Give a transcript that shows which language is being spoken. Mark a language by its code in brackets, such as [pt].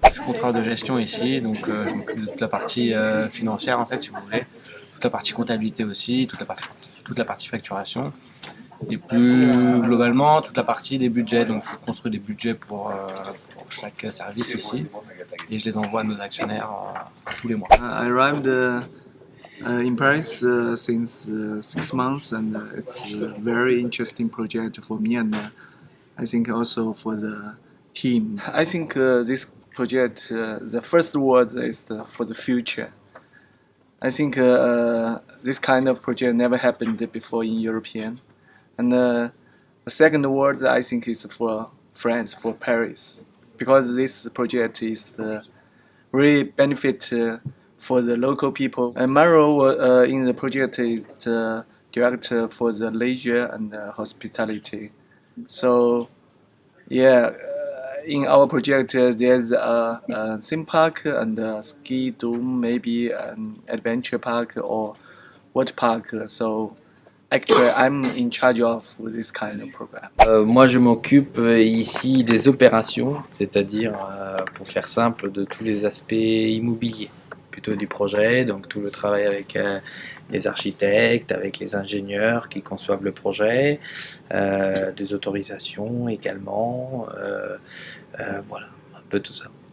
[fr] Je suis contrôleur de gestion ici, donc je m'occupe de toute la partie financière en fait, si vous voulez. Toute la partie comptabilité aussi, toute la partie facturation. Et plus globalement, toute la partie des budgets. Donc je construis des budgets pour chaque service ici. Et je les envoie à nos actionnaires tous les mois. [en] I arrived in Paris since 6 months, and it's a very interesting project for me, and I think also for the team. I think this project, the first word is for the future. I think this kind of project never happened before in European, and the second word I think is for France, for Paris, because this project is really benefit for the local people. And my role in the project is the director for the leisure and hospitality. So, yeah, in our project there's a theme park and a ski dome, maybe an adventure park or water park. So, actually, I'm in charge of this kind of program. [fr] Moi, je m'occupe ici des opérations, c'est-à-dire, pour faire simple, de tous les aspects immobiliers. plutôt du projet, donc tout le travail avec les architectes, avec les ingénieurs qui conçoivent le projet, des autorisations également, voilà, un peu tout ça.